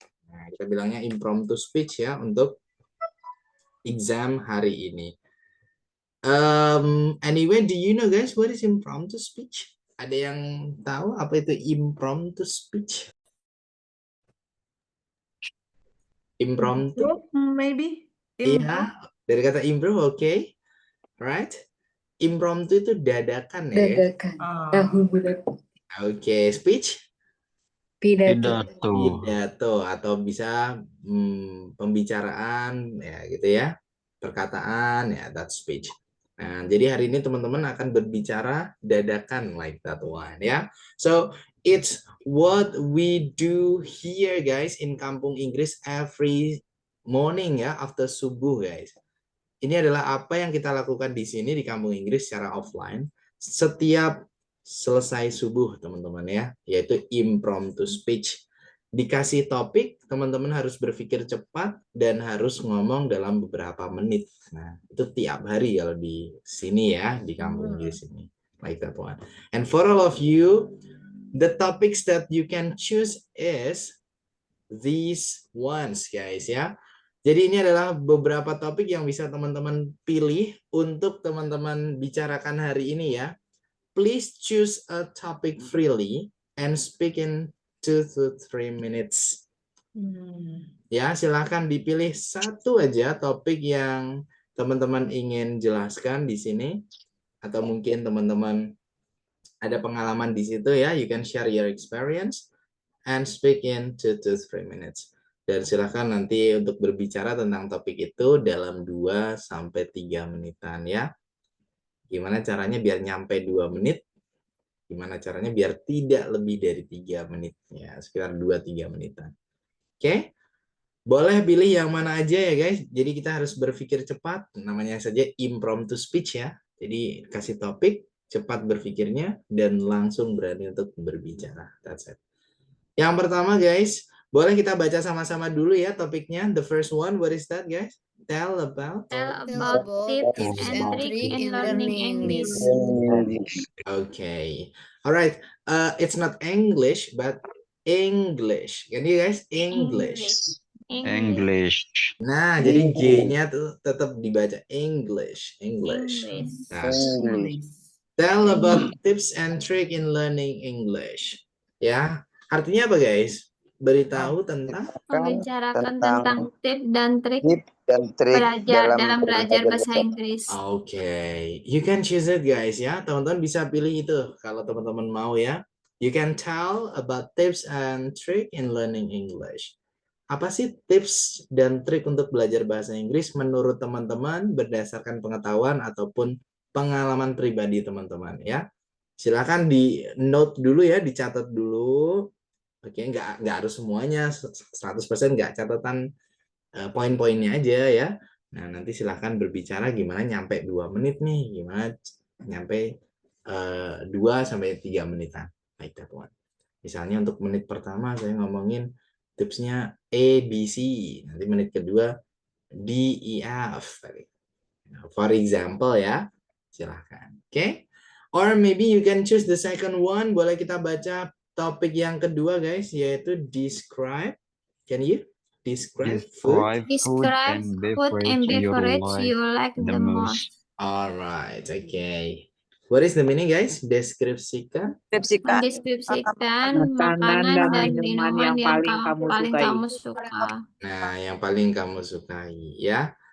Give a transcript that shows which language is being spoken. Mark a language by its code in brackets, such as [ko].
[id] Nah, kita bilangnya impromptu speech ya untuk exam hari ini. [en] Anyway, do you know guys what is impromptu speech? [id] Ada yang tahu apa itu impromptu speech? [en] Impromptu? Maybe. [id] Iya, dari kata improv, oke. [en] Right? [id] Impromptu itu dadakan ya guys. Dadakan. Oh. Tahu bulat. [en] Oke, speech? [id] Pidato. Pidato atau bisa pembicaraan ya gitu ya. Perkataan ya, [en] that's speech. [id] Nah, jadi hari ini teman-teman akan berbicara dadakan [en] like that one [id] ya. [en] So, it's what we do here guys in Kampung Inggris every morning ya after subuh guys. [id] Ini adalah apa yang kita lakukan di sini di Kampung Inggris secara offline setiap selesai subuh teman-teman ya, yaitu impromptu speech. Dikasih topik, teman-teman harus berpikir cepat dan harus ngomong dalam beberapa menit. Nah, itu tiap hari kalau di sini ya, di Kampung Inggris ini. [en] Like that one. And for all of you, the topics that you can choose is these ones guys ya. [id] Jadi ini adalah beberapa topik yang bisa teman-teman pilih untuk teman-teman bicarakan hari ini ya. [en] Please choose a topic freely and speak in 2 to 3 minutes. [id] Ya, silahkan dipilih satu aja topik yang teman-teman ingin jelaskan di sini. Atau mungkin teman-teman ada pengalaman di situ ya. [en] You can share your experience and speak in 2 to 3 minutes. [id] Dan silahkan nanti untuk berbicara tentang topik itu dalam 2 sampai 3 menitan ya. Gimana caranya biar nyampe 2 menit? Gimana caranya biar tidak lebih dari 3 menit ya, sekitar 2-3 menitan. Oke. Boleh pilih yang mana aja ya guys. Jadi kita harus berpikir cepat, namanya saja impromptu speech ya. Jadi kasih topik, cepat berpikirnya dan langsung berani untuk berbicara. [en] That's it. [id] Yang pertama guys, Boleh kita baca sama-sama dulu ya topiknya. [en] The first one, what is that, guys? Tell about. Tell about tips and trick in learning English. Okay. All right. It's not English, but English. Can you guys? English. English. [id] Nah, jadi G-nya tuh tetap dibaca English. English. Nah, [en] English. tell about tips and trick in learning English. [id] Ya, artinya apa, guys? Beritahu tentang Membicarakan tentang tips dan trik Tip dan trik dalam belajar bahasa Inggris. [en] Okay, you can choose it, guys, ya. [id] Teman-teman bisa pilih itu kalau teman-teman mau ya. [en] You can tell about tips and trick in learning English. [id] Apa sih tips dan trik untuk belajar bahasa Inggris menurut teman-teman berdasarkan pengetahuan ataupun pengalaman pribadi teman-teman ya? Silakan di note dulu ya, dicatat dulu. Oke, nggak harus semuanya 100% nggak, catatan poin-poinnya aja ya. Nah, nanti silahkan berbicara gimana nyampe 2 menit nih, gimana nyampe 2 sampai 3 menitan. [en] Like that one. [id] Misalnya untuk menit pertama saya ngomongin tipsnya A, B, C. Nanti menit kedua D, E, F. [en] For example [id] ya, silahkan. Oke? [en] Or maybe you can choose the second one. [id] Boleh kita baca topik yang kedua, guys, yaitu describe. [en] Can you? Describe food. Describe food and beverage you like the most. Alright, okay. What is the meaning, guys? [id] Deskripsikan. Mendeskripsikan makanan dan minuman yang paling kamu suka. Nah, yang paling kamu sukai ya.